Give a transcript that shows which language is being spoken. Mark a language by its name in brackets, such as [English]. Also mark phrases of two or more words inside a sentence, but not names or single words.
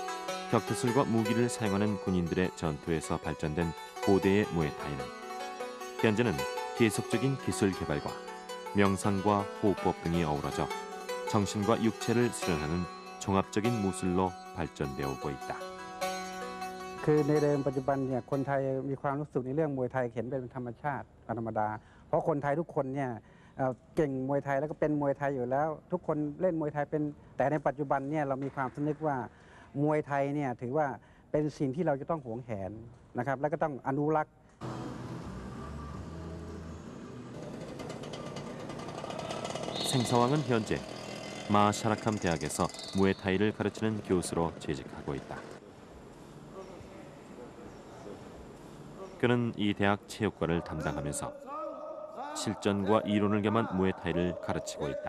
[Korean] 격투술과 무기를 사용하는 군인들의 전투에서 발전된 고대의 무에타이는 현재는 계속적인 기술 개발과 명상과 호흡법 등이 어우러져 정신과 육체를 수련하는 종합적인 무술로 발전되어 오고 있다. [Thai] คือในเดิมปัจจุบันเนี่ยคนไทยมีความรู้สึกในเรื่องมวยไทยเห็นเป็นธรรมชาติธรรมดาเพราะคนไทยทุกคนเนี่ยเก่งมวยไทยแล้วก็เป็นมวยไทยอยู่แล้วทุกคนเล่นมวยไทยเป็นแต่ในปัจจุบันเนี่ยเรามีความสำนึกว่ามวยไทยเนี่ยถือว่าเป็นสิ่งที่เราจะต้องหวงแหนนะครับแล้วก็ต้องอนุรักษ์ [Korean] 생사왕은 현재 마샤라캄 대학에서 무에타이를 가르치는 교수로 재직하고 있다. 그는 이 대학 체육과를 담당하면서 실전과 이론을 겸한 무에타이를 가르치고 있다.